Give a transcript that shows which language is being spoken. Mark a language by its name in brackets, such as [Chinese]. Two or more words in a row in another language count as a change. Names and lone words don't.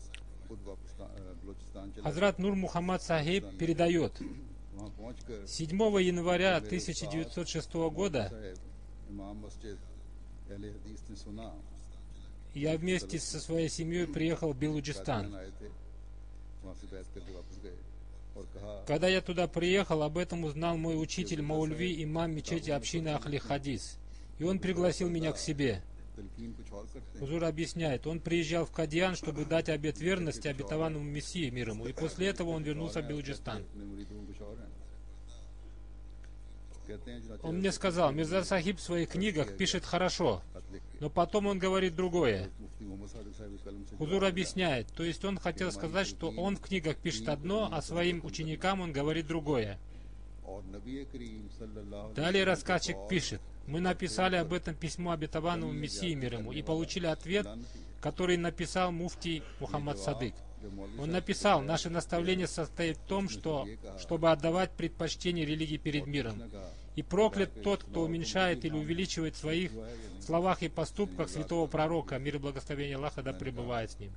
[Russian] Хазрат Нур Мухаммад Сахиб передает: 7 января 1906 года я вместе со своей семьей приехал в Белуджистан. [Urdu] وہاں سے بیٹھ کرکے واپس گئے اور کہا [Russian] Когда я туда приехал, об этом узнал мой учитель Маульви, имам мечети общины Ахли Хадис. И он пригласил меня к себе. [Urdu] تلقین کچھ اور کرتے ہیں [Russian] Хузур объясняет, он приезжал в Кадьян, чтобы дать обет верности обетованному Мессии мир ему, и после этого он вернулся в Белуджистан. [Urdu] اپنے مریدوں میں کچھ اور ہیں کہتے ہیں جو [Russian] Он мне сказал, Мирза Сахиб в своих книгах пишет хорошо, [Urdu] خط لکھ کے [Russian] но потом он говорит другое. [Urdu] مفتی محمد صادق صاحب کے قلم سے [Russian] Хузур объясняет, то есть он хотел сказать, что он в книгах пишет одно, а своим ученикам он говорит другое. [Urdu] اور نبی کریم [Arabic] صلى الله عليه [Russian] Далее рассказчик пишет, мы написали об этом письмо обетованному Мессии мир ему и получили ответ, который написал муфтий Мухаммад Садык. Он написал, наше наставление состоит в том, чтобы отдавать предпочтение религии перед миром. И проклят тот, кто уменьшает или увеличивает в своих словах и поступках святого пророка, мир и благословение Аллаха да пребывает с ним.